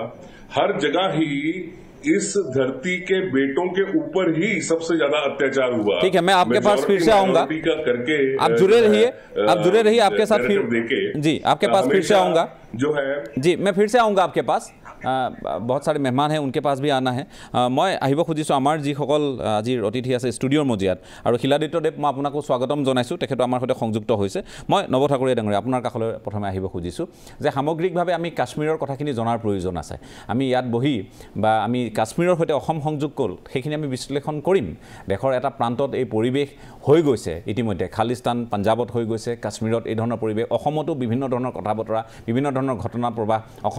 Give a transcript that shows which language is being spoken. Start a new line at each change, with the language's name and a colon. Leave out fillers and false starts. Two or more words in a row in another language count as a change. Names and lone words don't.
Hindi: हर जगह ही इस धरती के बेटों के ऊपर ही सबसे ज्यादा अत्याचार हुआ। ठीक है, मैं आपके पास फिर से आऊंगा, करके आप जुड़े रहिए, आपके साथ फिर जी आपके पास फिर से आऊंगा। जो है जी मैं फिर से आऊँगा आपके पास बहुत सारे मेहमान हैं उनके पास भी आना है मैं
Assamese: আহিব খুজিছোঁ আমাৰ যিসকল আজিৰ অতিথি আছে ষ্টুডিঅ'ৰ মজিয়াত আৰু শিলাদিত্যদেৱ মই আপোনাকো স্বাগতম জনাইছোঁ তেখেত আমাৰ সৈতে সংযুক্ত হৈছে মই নৱ ঠাকুৰীয়া ডাঙৰীয়া আপোনাৰ কাষলৈ প্ৰথমে আহিব খুজিছোঁ যে সামগ্ৰিকভাৱে আমি কাশ্মীৰৰ কথাখিনি জনাৰ প্ৰয়োজন আছে আমি ইয়াত বহি বা আমি কাশ্মীৰৰ সৈতে অসম সংযোগ কৰোঁ সেইখিনি আমি বিশ্লেষণ কৰিম দেশৰ এটা প্ৰান্তত এই পৰিৱেশ হৈ গৈছে ইতিমধ্যে খালিস্তান পাঞ্জাবত হৈ গৈছে কাশ্মীৰত এই ধৰণৰ পৰিৱেশ অসমতো বিভিন্ন ধৰণৰ কথা বতৰা বিভিন্ন ধৰণৰ ঘটনা প্ৰবাহ অসম